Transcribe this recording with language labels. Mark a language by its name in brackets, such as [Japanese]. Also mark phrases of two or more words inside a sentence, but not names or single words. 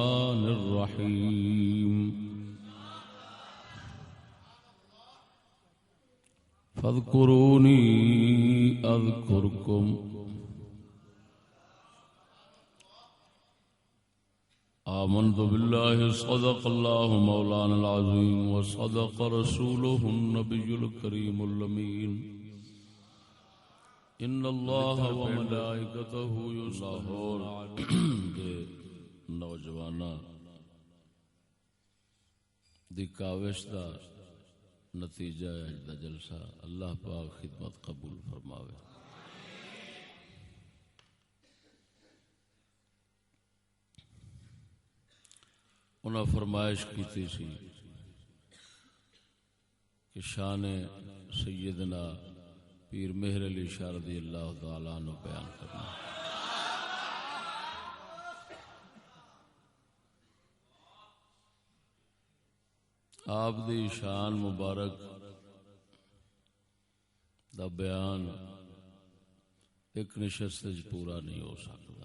[Arabic] الرحمن الرحيم فاذكروني أذكركم آمنت بالله صدق الله مولانا العظيم وصدق رسوله النبي الكريم الأمين إن الله وملائكته يصلون على [Punjabi] نوجوانا دی کاوش دا نتیجہ ہے اج دا جلسہ اللہ پاک خدمت قبول فرماوے. انہاں فرمائش کیتی سی کہ شان سیدنا پیر مہر علی شاہ رضی اللہ تعالی عنہ بیان کرنا. آپ دی شان مبارک دا بیان ایک نشست وچ پورا نہیں ہو سکتا.